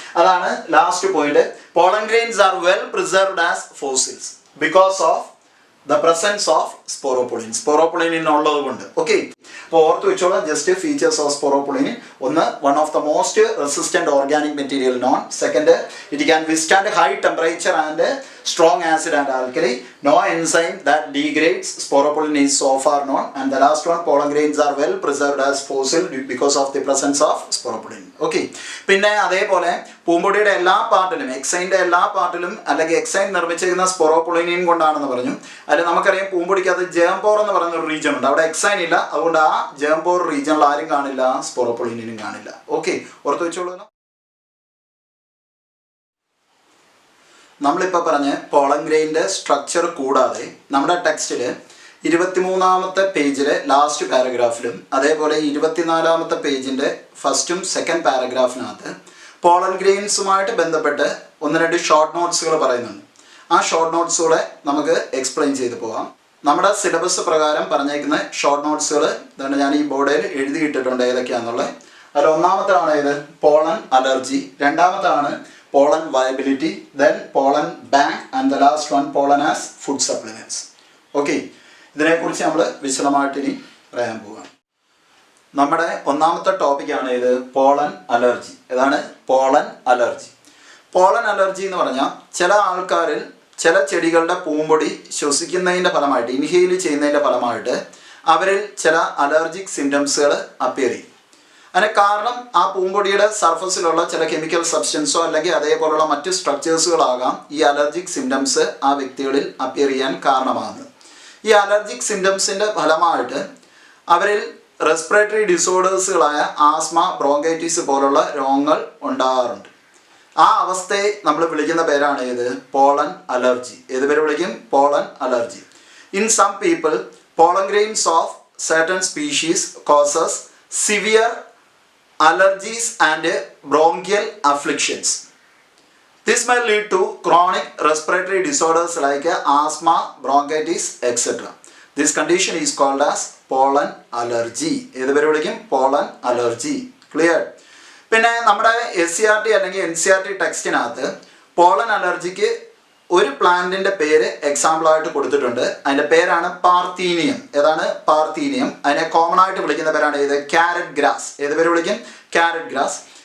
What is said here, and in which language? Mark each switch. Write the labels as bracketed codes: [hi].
[en] അതാണ് last point. Pollen grains are well preserved as fossils because of the presence of sporopollen. [ml] സ്പോറോപൊളീനിൻ ഉള്ളത് കൊണ്ട്. Okay. അപ്പോൾ ഓർത്ത് വെച്ചോളാം [en] Just features of sporopollenin. ഒന്ന്, one of the most resistant organic material known. Second, it can withstand high temperature and strong acid and alkali. No enzyme that degrades sporopollen is so far known. And the last one, pollen grains are well preserved as fossil because of the presence of sporopollen. Okay. [ml] പിന്നെ അതേപോലെ പൂമ്പൊടിയുടെ എല്ലാ പാർട്ടിലും, എക്സൈൻ്റെ എല്ലാ പാർട്ടിലും അല്ലെങ്കിൽ എക്സൈൻ നിർമ്മിച്ചിരിക്കുന്ന സ്പോറോപൊളീനിൻ കൊണ്ടാണെന്ന് പറഞ്ഞു. അതിൽ നമുക്കറിയാം പൂമ്പൊടിക്കകത്ത് ജേംപോർ എന്ന് പറയുന്ന ഒരു റീജിയൻ ഉണ്ട്. അവിടെ എക്സൈൻ ഇല്ല. അതുകൊണ്ട് ആ ജേംപോർ റീജിയനിൽ ആരും കാണില്ല? സ്പോറോപൊളീനിനും കാണില്ല. ഓക്കെ. ഓർത്ത് വെച്ചോളൂ. നമ്മളിപ്പോൾ പറഞ്ഞ പോളൻ ഗ്രെയിൻ്റെ സ്ട്രക്ചർ കൂടാതെ നമ്മുടെ ടെക്സ്റ്റിൽ 23-ാമത്തെ പേജിലെ ലാസ്റ്റ് പാരഗ്രാഫിലും അതേപോലെ 24-ാമത്തെ പേജിൻ്റെ ഫസ്റ്റും സെക്കൻഡ് പാരഗ്രാഫിനകത്ത് പോളൻ ഗ്രെയിൻസുമായിട്ട് ബന്ധപ്പെട്ട് ഒന്ന് രണ്ട് ഷോർട്ട് നോട്ട്സുകൾ പറയുന്നുണ്ട്. ആ ഷോർട്ട് നോട്ട്സുകളെ നമുക്ക് എക്സ്പ്ലെയിൻ ചെയ്ത് പോകാം. നമ്മുടെ സിലബസ് പ്രകാരം പറഞ്ഞേക്കുന്ന ഷോർട്ട് നോട്ട്സുകൾ ഇതാണ്. ഞാൻ ഈ ബോർഡിൽ എഴുതിയിട്ടിട്ടുണ്ട് ഏതൊക്കെയാണെന്നുള്ളത്. അതിൽ ഒന്നാമത്താണ് ഇത് pollen allergy, രണ്ടാമത്താണ് [en] pollen viability, then pollen bank, and the last one pollen as food supplements. Okay. [ml] ഇതിനെക്കുറിച്ച് നമ്മൾ വിശദമായിട്ട് ഇനി പറയാൻ പോവുകയാണ്. നമ്മുടെ ഒന്നാമത്തെ ടോപ്പിക്കാണ് ഇത് പോളൻ അലർജി. ഏതാണ്? Pollen allergy. പോളൻ അലർജി എന്ന് പറഞ്ഞാൽ ചില ആൾക്കാരിൽ ചില ചെടികളുടെ പൂമ്പൊടി ശ്വസിക്കുന്നതിൻ്റെ ഫലമായിട്ട്, ഇൻഹെയിൽ ചെയ്യുന്നതിൻ്റെ ഫലമായിട്ട് അവരിൽ ചില അലർജിക് സിംറ്റംസുകൾ അപ്പിയർ ചെയ്യും. അതിന് കാരണം ആ പൂമ്പൊടിയുടെ സർഫസിലുള്ള ചില കെമിക്കൽ സബ്സ്റ്റൻസോ അല്ലെങ്കിൽ അതേപോലുള്ള മറ്റ് സ്ട്രക്ചേഴ്സുകളാകാം ഈ അലർജിക് സിംറ്റംസ് ആ വ്യക്തികളിൽ അപ്പിയർ ചെയ്യാൻ കാരണമാകുന്നത്. ഈ അലർജിക് സിംറ്റംസിൻ്റെ ഫലമായിട്ട് അവരിൽ റെസ്പിറേറ്ററി ഡിസോർഡേഴ്സുകളായ ആസ്മ, ബ്രോങ്കൈറ്റിസ് പോലുള്ള രോഗങ്ങൾ ഉണ്ടാകാറുണ്ട്. ആ അവസ്ഥയെ നമ്മൾ വിളിക്കുന്ന പേരാണ് ഏത്? Pollen allergy. ഏത് പേര് വിളിക്കും? Pollen allergy. [en] In some people pollen grains of certain species causes severe allergies and bronchial afflictions. This may lead to chronic respiratory disorders like asthma, bronchitis, etc. This condition is called as pollen allergy. [ml] ഏത് പേര് വിളിക്കും? [en] pollen allergy. Clear? [ml] പിന്നെ നമ്മുടെ SCERT അല്ലെങ്കിൽ NCERT ടെക്സ്റ്റിനകത്ത് pollen അലർജിക്ക് ഒരു പ്ലാന്റിൻ്റെ പേര് എക്സാമ്പിളായിട്ട് കൊടുത്തിട്ടുണ്ട്. അതിൻ്റെ പേരാണ് പാർത്തീനിയം. ഏതാണ്? പാർത്തീനിയം. അതിനെ കോമൺ ആയിട്ട് വിളിക്കുന്ന പേരാണ് ഇത് ക്യാരറ്റ് ഗ്രാസ്. ഏത് പേര് വിളിക്കും? Carrot grass.